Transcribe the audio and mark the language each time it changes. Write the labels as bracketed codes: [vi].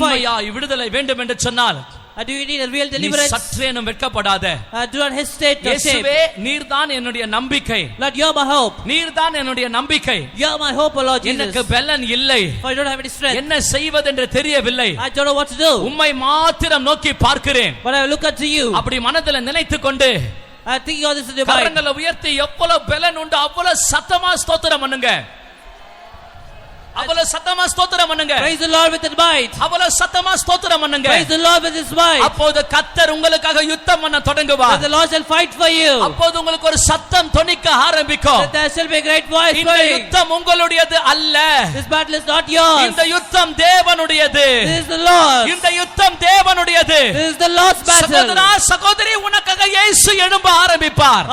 [ta] உண்மையாய் விடுதலை வேண்டும் என்று சொன்னால் [en] Do you need a real deliverance? [ta] சற்றேனும் வெட்கப்படாத. [en] Do not hesitate to say, [ta] இயேசுவே நீர்தான் என்னுடைய நம்பிக்கை. [en] Lord, you are my hope. [ta] நீர்தான் என்னுடைய நம்பிக்கை. [en] You are my hope, O Lord Jesus. [ta] எனக்கு பலன் இல்லை. [en] For I don't have any strength. [ta] என்ன செய்வதென்று தெரியவில்லை. [en] I don't know what to do. [ta] உம்மை மாத்திரம் நோக்கி பார்க்கிறேன். [en] But I will look unto you. [ta] அப்படி மனதில் நினைத்துக்கொண்டு [en] I think all this is divine. [ta] கரங்களை உயர்த்தி எவ்வளவு பலன் உண்டு அவ்வளவு சத்தமா ஸ்தோத்திரம் பண்ணுங்க. அவ்வளவு சத்தமா ஸ்தோத்திரம் பண்ணுங்க. [en] Praise the Lord with his might. [ta] அவ்வளவு சத்தமா ஸ்தோத்திரம் பண்ணுங்க. [en] Praise the Lord with his might. [ta] அப்போது கர்த்தர் உங்களுக்காக யுத்தம் பண்ண தொடங்குவார். [en] The Lord shall fight for you. [ta] அப்போது உங்களுக்கு ஒரு சத்தம் தொனிக்க ஆரம்பிக்கும். [en] There shall be a great voice [ta] இந்த [en] for you. [ta] யுத்தம் உங்களுடையது அல்ல. [en] This battle is not yours. [ta] இந்த யுத்தம் தேவனுடையது. [en] This is the Lord's. [ta] இந்த யுத்தம் தேவனுடையது. [en] This is the Lord's battle. [ta] சகோதரா சகோதரி உனக்காக இயேசு எழும்ப ஆரம்பிப்பார்.